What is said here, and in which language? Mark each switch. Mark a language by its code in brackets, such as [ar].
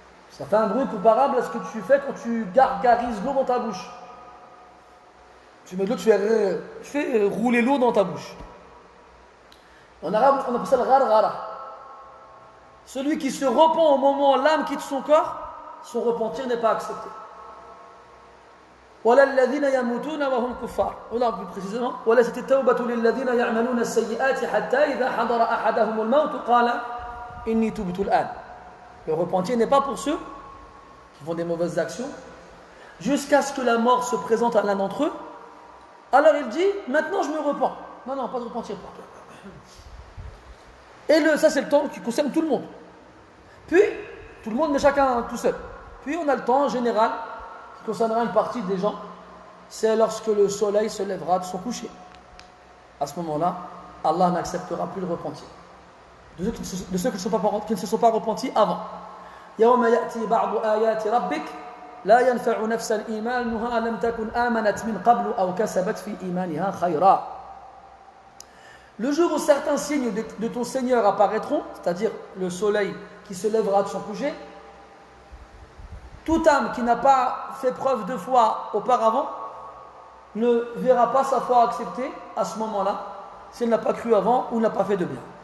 [fr] Ça fait un bruit comparable à ce que tu fais quand tu gargarises l'eau dans ta bouche. Tu mets de l'eau, tu fais rouler l'eau dans ta bouche. En arabe, on appelle ça le gharghara. Celui qui se repent au moment où l'âme quitte son corps, son repentir n'est pas accepté. [ar] ولا الذين يموتون وهم كفار. [fr] Ou plus précisément, [ar] وليست التوبة للذين يعملون السيئات حتى إذا حضر أحدهم الموت قال إني تبت الآن. [fr] Le repentir n'est pas pour ceux qui font des mauvaises actions jusqu'à ce que la mort se présente à l'un d'entre eux. Alors il dit, maintenant je me repens. Non, pas de repentir pour toi. Et ça c'est le temps qui concerne tout le monde. Puis, tout le monde, mais chacun tout seul. Puis on a le temps en général qui concernera une partie des gens. C'est lorsque le soleil se lèvera de son coucher. À ce moment-là, Allah n'acceptera plus le repentir. De ceux qui ne se sont pas repentis avant. [ar] يوم يأتي بعض آيات ربك لا ينفع نفسا إيمانها لم تكن آمنت من قبل أو كسبت في إيمانها خيرا. [fr] Le jour où certains signes de ton Seigneur apparaîtront, c'est-à-dire le soleil qui se lèvera de son coucher, toute âme qui n'a pas fait preuve de foi auparavant ne verra pas sa foi acceptée à ce moment-là, si elle n'a pas cru avant ou n'a pas fait de bien.